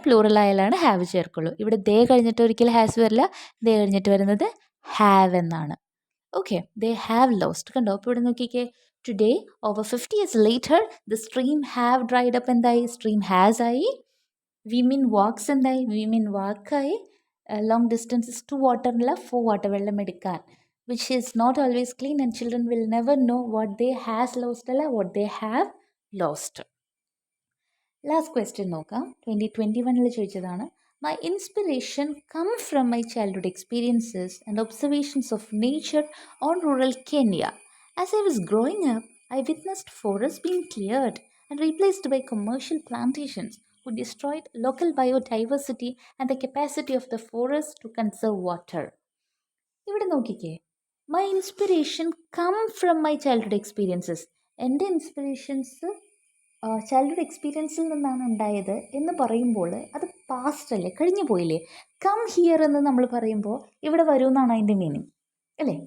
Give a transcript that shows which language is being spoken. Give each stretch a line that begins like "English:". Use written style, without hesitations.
Malayalam: Plural ആയാലാണ് have ചേർക്കുള്ളൂ. ഇവിടെ ദേ കഴിഞ്ഞിട്ട് ഒരിക്കലും ഹാസ് വരില്ല, ദേ കഴിഞ്ഞിട്ട് വരുന്നത് ഹാവ് എന്നാണ്.
English: Okay, they have lost.
Malayalam: കണ്ടോ, അപ്പോൾ ഇവിടെ നോക്കിക്കേ,
English: Today over 50 years later the stream have dried up.
Malayalam: എന്തായി?
English: stream has
Malayalam: ആയി.
English: women walks
Malayalam: എന്തായി? Women വാക്കായി.
English: long distances to വാട്ടറില്ല, for water,
Malayalam: വെള്ളം എടുക്കാൻ.
English: which is not always clean and children will never know what they has lost
Malayalam: അല്ല,
English: what they have lost. Last question
Malayalam: നോക്കാം. 2021 ചോദിച്ചതാണ്.
English: My inspiration come from my childhood experiences and observations of nature on rural Kenya. As I was growing up, I witnessed forests being cleared and replaced by commercial plantations who destroyed local biodiversity and the capacity of the forest to conserve water.
Malayalam: ഇവിടെ നോക്കിക്കേ,
English: My inspiration come from my childhood experiences.
Malayalam: എൻ്റെ inspirations childhood എക്സ്പീരിയൻസിൽ നിന്നാണ് ഉണ്ടായത് എന്ന് പറയുമ്പോൾ അത് past അല്ലേ, കഴിഞ്ഞു പോയില്ലേ.
English: come here
Malayalam: എന്ന് നമ്മൾ പറയുമ്പോൾ ഇവിടെ വരുമെന്നാണ് അതിൻ്റെ മീനിങ് അല്ലേ.